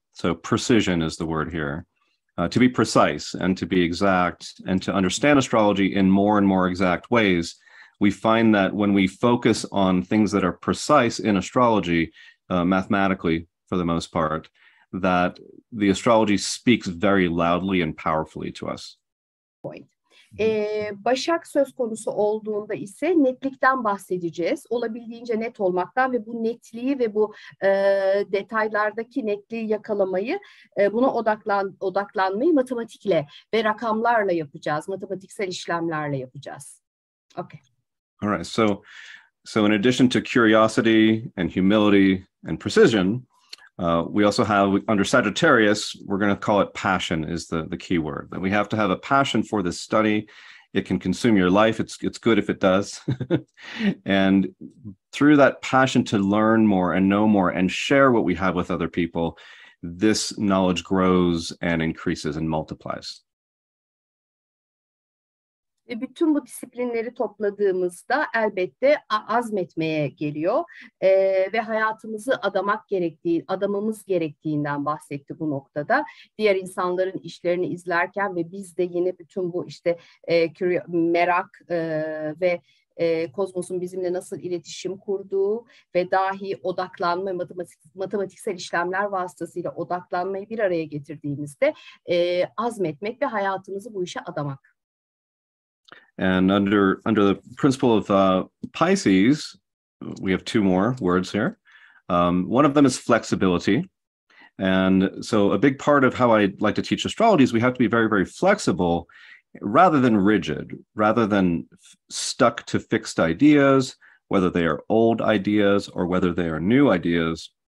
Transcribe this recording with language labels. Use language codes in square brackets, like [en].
[en] So precision is the word here. To be precise and to be exact and to understand astrology in more and more exact ways, we find that when we focus on things that are precise in astrology, mathematically for the most part, that the astrology speaks very loudly and powerfully to us. Point. [tr] Başak söz konusu olduğunda ise netlikten bahsedeceğiz. Olabildiğince net olmaktan ve bu netliği ve bu detaylardaki netliği yakalamayı, buna odaklanmayı matematikle ve rakamlarla yapacağız. Matematiksel işlemlerle yapacağız. [en] Okay. All right. So in addition to curiosity and humility and precision, we also have under Sagittarius, we're going to call it passion is the key word. That we have to have a passion for this study. It can consume your life. It's good if it does. And through that passion to learn more and know more and share what we have with other people, this knowledge grows and increases and multiplies. [tr] Ve bütün bu disiplinleri topladığımızda elbette azmetmeye geliyor ve hayatımızı adamamız gerektiğinden bahsetti bu noktada. Diğer insanların işlerini izlerken ve biz de yine bütün bu işte merak ve kozmosun bizimle nasıl iletişim kurduğu ve dahi odaklanma, matematiksel işlemler vasıtasıyla odaklanmayı bir araya getirdiğimizde azmetmek ve hayatımızı bu işe adamak. [en] And under the principle of Pisces, we have 2 more words here. One of them is flexibility. And so a big part of how I like to teach astrology is we have to be very, very flexible rather than rigid, rather than stuck to fixed ideas, whether they are old ideas or whether they are new ideas.